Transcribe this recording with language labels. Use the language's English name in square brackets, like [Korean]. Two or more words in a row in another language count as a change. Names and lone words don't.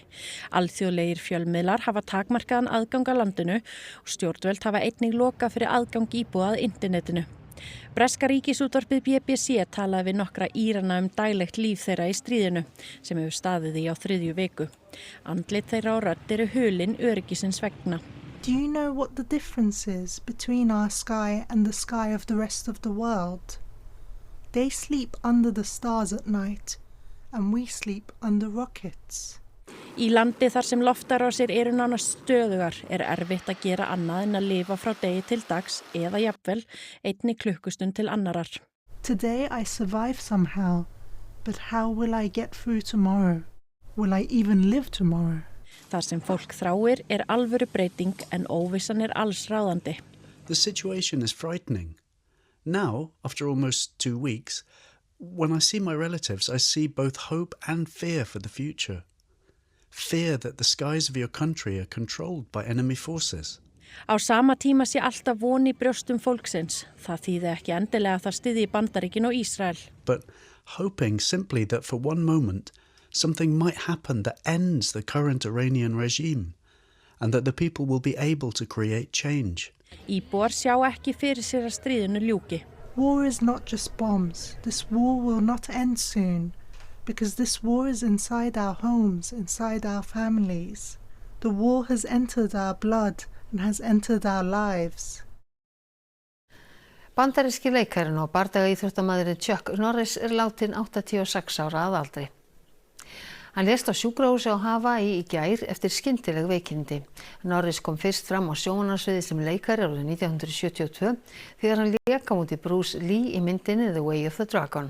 [Icelandic] Alþjóðlegir fjölmiðlar hafa takmarkaðan aðgang að landinu og stjórnvöld hafa einnig lokað fyrir aðgang íbúa að internetinu. Breska ríkisútvarpið BBC talaði við nokkra Írana daglegt líf þeirra í stríðinu sem hefur staðið í á 3. viku. Andlit þeirra og rödd eru hulin öryggisins vegna. [English] Do you know what the difference is between our sky and the sky of the rest of the world? They sleep under the stars at night and we sleep under rockets. [Icelandic] Í landi þar sem loftárásir eru nánast stöðugar erfitt að gera annað en að lifa frá degi til dags eða jafnvel einni klukkustund til annarar. [English] Today I survive somehow, but how will I get through tomorrow? Will I even live tomorrow? [Icelandic] Þar sem fólk þráir alvöru breyting en óvissan alls ráðandi. [English] The situation is frightening. Now, after almost 2 weeks, when I see my relatives, I see both hope and fear for the future. Fear that the skies of your country are controlled by enemy forces. [Icelandic] Á sama tíma sé alltaf von í brjóstum fólksins. Það þýði ekki endilega að það styðji Bandaríkin og Ísrael. [English] But hoping simply that for one moment something might happen that ends the current Iranian regime and that the people will be able to create change. [Icelandic] Íbúar sjá ekki fyrir sér að stríðinu ljúki. [English] War is not just bombs. This war will not end soon. Because this war is inside our homes, inside our families. The war has entered our blood and has entered our lives. [Icelandic] Bandaríski leikarinn og bardagaíþróttamaðurinn Chuck Norris látinn 86 ára að aldri. Hann lést á sjúkrahúsi á Hawaii í gær eftir skyndileg veikindi. Norris kom fyrst fram á sjónvarpssviði sem leikari árið 1972 þegar hann lék á móti Bruce Lee í myndinni The Way of the Dragon.